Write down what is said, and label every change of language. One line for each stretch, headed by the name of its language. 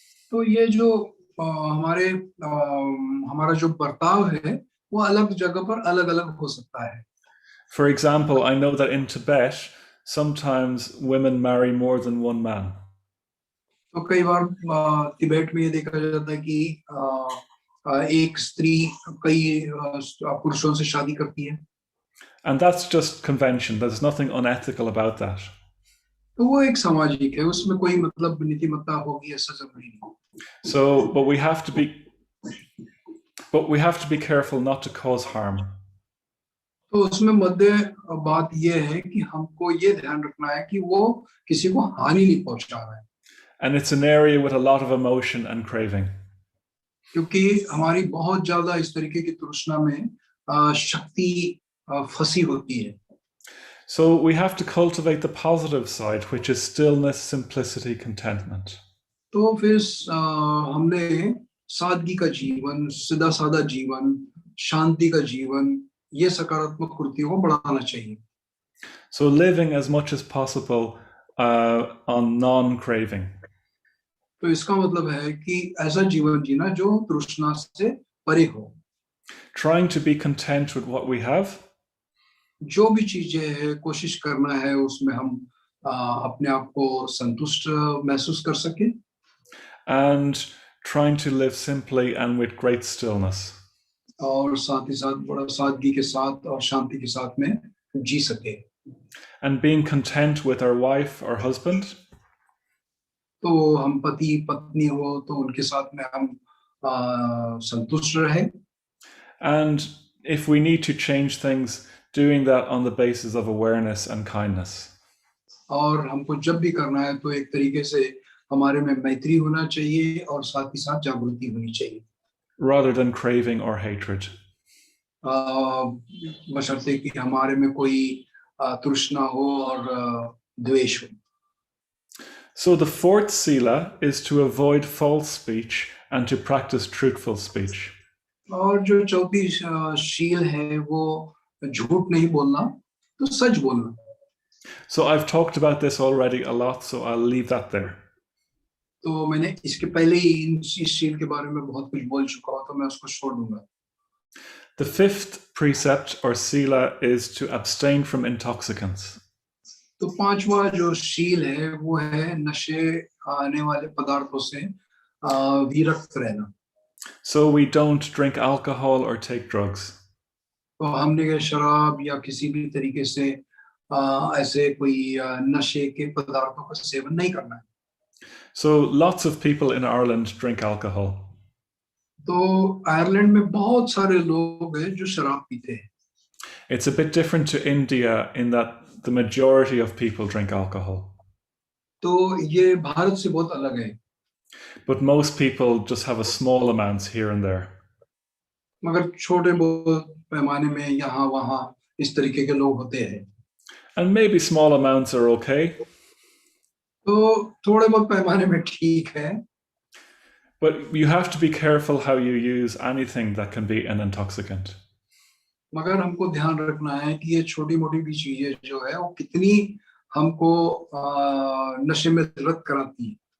Hindi: तो ये जो हमारा जो बर्ताव है वो अलग जगह पर अलग-अलग हो सकता है.
English: For example, I know that in Tibet, sometimes women marry more than one man.
Hindi: तो कई बार तिब्बत में ये देखा जाता है कि एक स्त्री कई पुरुषों से शादी करती है.
English: And that's just convention. There's nothing unethical about that.
Hindi: तो वो एक सामाजिक है, उसमें कोई मतलब नीतिमत्ता होगी ऐसा जरूरी नहीं.
English: So, but we have to be careful not to cause harm.
Hindi: तो उसमें मध्य बात ये है कि हमको ये ध्यान रखना है कि वो किसी को हानि नहीं पहुंचा रहा है.
English: And it's an area with a lot of emotion and craving.
Hindi: क्योंकि हमारी बहुत ज्यादा इस तरीके की तृष्णा में शक्ति फंसी होती है.
English: So we have to cultivate the positive side, which is stillness, simplicity, contentment.
Hindi: तो फिर हमने सादगी का जीवन, सीधा साधा जीवन, शांति का जीवन, ये सकारात्मक कृतियों को बढ़ाना चाहिए.
English: So living as much as possible on non-craving.
Hindi: तो इसका मतलब है कि ऐसा जीवन जीना जो तृष्णा से परे हो.
English: Trying to be content with what we have.
Hindi: जो भी चीजें है कोशिश करना है उसमें हम अपने आप को संतुष्ट महसूस कर सके.
English: And trying to live simply and with great stillness.
Hindi: और साथ ही साथ बड़ा सादगी के साथ और शांति के साथ में जी सके.
English: And being content with our wife or husband.
Hindi: तो हम पति पत्नी हो तो उनके साथ में हम संतुष्ट रहे.
English: And if we need to change things, doing that on the basis of awareness and kindness.
Hindi: और हमको जब भी करना है तो एक तरीके से हमारे में मैत्री होना चाहिए और साथ ही साथ जागृति होनी चाहिए.
English: Rather than craving or hatred.
Hindi: बशर्ते कि हमारे में कोई तृष्णा हो और द्वेष हो.
English: So the fourth sila is to avoid false speech and to practice truthful speech.
Hindi: और जो चौथी शील है वो झूठ नहीं बोलना तो सच बोलना.
English: So I've talked about this already a lot, so I'll leave that there.
Hindi: तो मैंने इसके पहले ही इस शील के बारे में बहुत कुछ बोल चुका हूं तो मैं उसको छोड़ दूंगा.
English: The fifth precept or sila is to abstain from intoxicants.
Hindi: तो पांचवा जो शील है वो है नशे आने वाले पदार्थों से विरक्त रहना.
English: So we don't drink alcohol or take drugs.
Hindi: तो हमने शराब या किसी भी तरीके से ऐसे कोई नशे के पदार्थों का सेवन नहीं करना है.
English: So lots of people in Ireland drink alcohol.
Hindi: तो आयरलैंड में बहुत सारे लोग हैं जो शराब पीते हैं.
English: It's a bit different to India in that the majority of people drink alcohol,
Hindi: तो ये भारत से बहुत अलग है,
English: but most people just have a small amounts here and there.
Hindi: मगर छोटे बहुत पैमाने में यहाँ वहाँ इस तरीके के लोग होते हैं.
English: And maybe small amounts are okay,
Hindi: तो थोड़े बहुत पैमाने में ठीक है,
English: but you have to be careful how you use anything that can be an intoxicant.
Hindi: मगर हमको ध्यान रखना है कि ये छोटी मोटी भी चीजें जो है वो कितनी हमको नशे में रत कराती है.